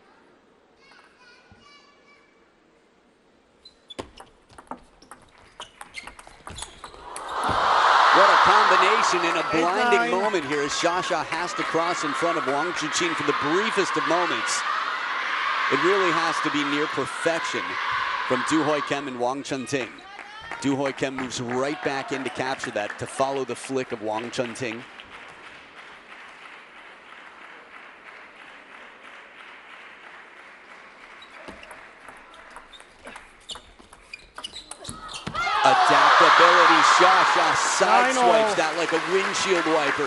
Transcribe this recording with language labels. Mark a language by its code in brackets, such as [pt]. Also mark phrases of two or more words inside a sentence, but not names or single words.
[en] What a combination in a blinding moment here as Xia has to cross in front of Wang Chuqin for the briefest of moments. It really has to be near perfection from Du Hoi Kim and Wang Chunting. Du Hoi Kim moves right back in to capture that, to follow the flick of Wang Chunting. Adaptability, Xia sideswipes that like a windshield wiper.